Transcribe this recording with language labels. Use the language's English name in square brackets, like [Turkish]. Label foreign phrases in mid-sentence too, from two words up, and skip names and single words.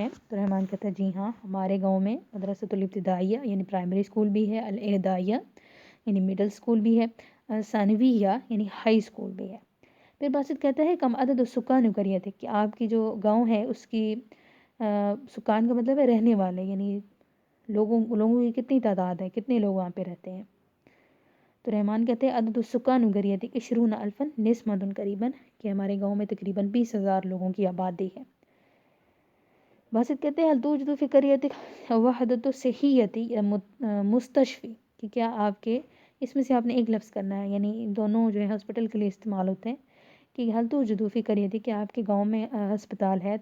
[Urdu] تو رحمان کہتا ہے جی ہاں ہمارے گاؤں میں [Arabic] مدرسۃ الابتدائیہ [Urdu] یعنی [English] primary school [Urdu] بھی ہے، الاعدادیہ یعنی [English] middle school [Urdu] بھی ہے، ثانویہ یعنی [English] high school [Urdu] بھی ہے. پھر باسط کہتا ہے [Arabic] کم عدد السکان قریتک، [Urdu] کہ آپ کی جو گاؤں ہے اس کی سکان کا مطلب ہے رہنے والے، یعنی لوگوں کی کتنی تعداد ہے، کتنے لوگ وہاں پہ رہتے ہیں؟ تو رحمان کہتے ہیں [Arabic] عدد السکان قریتک 20,000 نسمۃ قریباً، [Urdu] کہ ہمارے گاؤں میں تقریباً 20,000 لوگوں کی آبادی ہے. باسط کہتے ہیں [Arabic] حل توجد فی قریتک وحدۃ صحیۃ مستشفی، [Urdu] کہ کیا آپ کے اس میں سے آپ نے ایک لفظ کرنا ہے، یعنی دونوں جو ہے ہاسپٹل کے لیے استعمال ہوتے ہیں، کہ [Arabic] حل توجد فی قریتک، [Urdu] کہ آپ کے گاؤں میں ہسپتال ہے؟